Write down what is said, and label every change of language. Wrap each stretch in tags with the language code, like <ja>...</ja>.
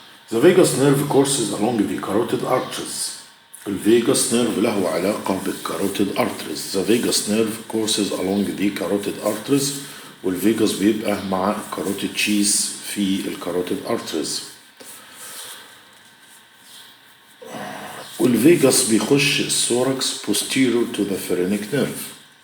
<en>The vagus nerve courses along the carotid arteries.</en> <ar>الفيجاس nerve له علاقة بالcarotid arteries.</ar> <en>The vagus nerve courses along the carotid arteries</en> <ar>والفيجاس بيبقى مع carotid sheath في الcarotid arteries. والفيجاس بيخش الثوركس posterior to the phrenic nerve.</ar>